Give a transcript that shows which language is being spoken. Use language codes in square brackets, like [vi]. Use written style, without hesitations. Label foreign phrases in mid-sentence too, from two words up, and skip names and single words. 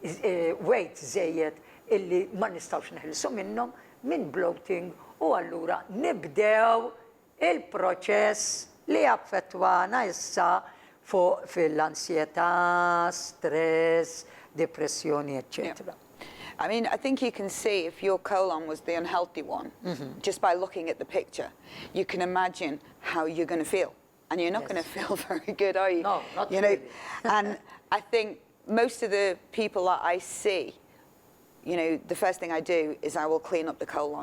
[mt] weight żejjed illi ma nistgħux neħilsu minnhom, minn bloating u allura nibdew il-proċess li affettwana issa fuq fil-ansjetà, stress, depressjoni, eccetera. [en] I mean, I think you can see if your colon was the unhealthy one, just by looking at the picture, you can imagine how you're going to feel. And you're not going to feel very good, are you? No, not you know? really. And I think most of the people that I see, you know, the first thing I do is I will clean up the colon.